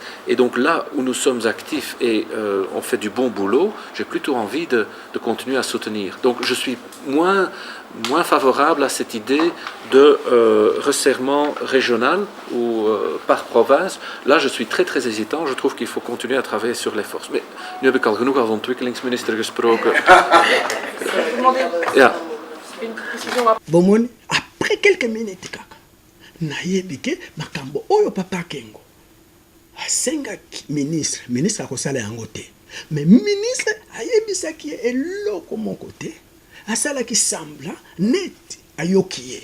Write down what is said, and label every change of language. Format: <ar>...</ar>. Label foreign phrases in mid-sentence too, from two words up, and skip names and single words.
<fr>Et donc là où nous sommes actifs et on fait du bon boulot, j'ai plutôt envie de continuer à soutenir. Donc je suis moins favorable à cette idée de resserrement régional ou par province. Là, je suis très très hésitant. Je trouve qu'il faut continuer à travailler sur les forces.</fr> <nl>Mais nu heb ik al genoeg als ontwikkelingsminister gesproken. Ja.</nl> <ln>Bomoni,</ln> <fr>après quelques minutes</fr> <ln>kaka, nayebi ke makambo oyo papa Kengo asengaki ministre akosala yango te.</ln> <fr>Mais ministre</fr> <ln>ayebisaki eloko moko te, asalaki semblant net ayoki ye.</ln>